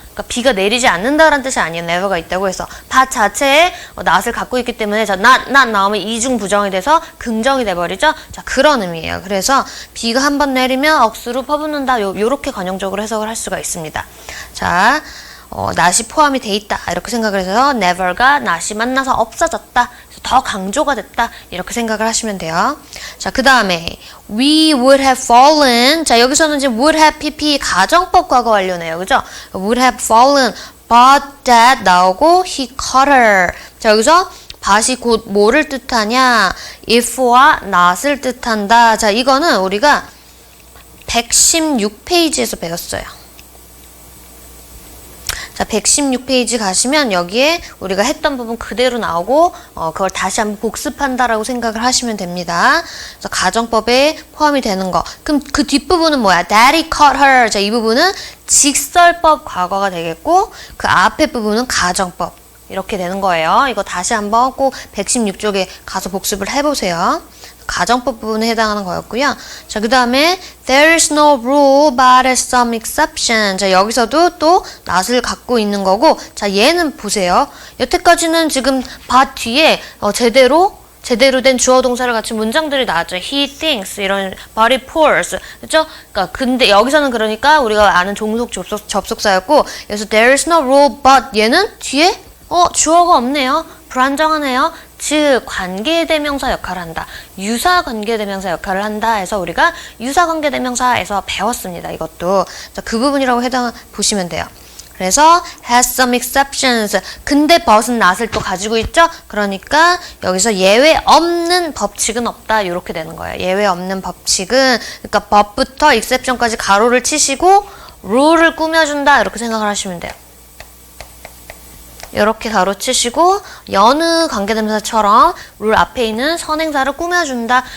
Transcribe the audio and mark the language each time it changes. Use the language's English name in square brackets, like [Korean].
[Korean] 그러니까 비가 내리지 않는다라는 뜻이 아니에요. never가 있다고 해서 밭 자체에 not을 갖고 있기 때문에 자, not 나오면 이중 부정이 돼서 긍정이 돼버리죠. 자, 그런 의미예요. 그래서 비가 한번 내리면 억수로 퍼붓는다. 요렇게 관용적으로 해석을 할 수가 있습니다. 자, not이 포함이 돼 있다. 이렇게 생각을 해서 never가 not이 만나서 없어졌다. 더 강조가 됐다. 이렇게 생각을 하시면 돼요. 자, 그 다음에 [English] we would have fallen. [Korean] 자, 여기서는 지금 would have pp 가정법 과거 완료네요. 그죠? [English] would have fallen but that [Korean] 나오고 [English] he caught her. [Korean] 자, 여기서 but이 곧 뭐를 뜻하냐? if와 not을 뜻한다. 자, 이거는 우리가 116페이지에서 배웠어요. 자, 116페이지 가시면 여기에 우리가 했던 부분 그대로 나오고 그걸 다시 한번 복습한다라고 생각을 하시면 됩니다. 그래서 가정법에 포함이 되는 거. 그럼 그 뒷부분은 뭐야? [English] Daddy caught her. [Korean] 자, 이 부분은 직설법 과거가 되겠고 그 앞에 부분은 가정법. 이렇게 되는 거예요. 이거 다시 한번 꼭 116쪽에 가서 복습을 해보세요. 가정법 부분에 해당하는 거였고요. 자, 그 다음에 [English] there is no rule but some exception. [Korean] 자, 여기서도 또 not을 갖고 있는 거고 자, 얘는 보세요. 여태까지는 지금 but 뒤에 제대로 된 주어 동사를 갖춘 문장들이 나왔죠. [English] He thinks [Korean] 이런 [English] but he pours. [Korean] 그렇죠? 그러니까 근데 여기서는 그러니까 우리가 아는 종속 접속사였고 그래서 [English] there is no rule but [Korean] 얘는 뒤에 주어가 없네요. 불안정하네요. 즉 관계대명사 역할을 한다. 유사 관계대명사 역할을 한다 해서 우리가 유사 관계대명사에서 배웠습니다. 이것도 자, 그 부분이라고 보시면 돼요. 그래서 [English] has some exceptions. [Korean] 근데 but은 not을 또 가지고 있죠. 그러니까 여기서 예외 없는 법칙은 없다. 이렇게 되는 거예요. 예외 없는 법칙은 그러니까 but부터 exception까지 가로를 치시고 rule을 꾸며준다. 이렇게 생각을 하시면 돼요. 이렇게 가로치시고 여느 관계대명사처럼 룰 앞에 있는 선행사를 꾸며준다.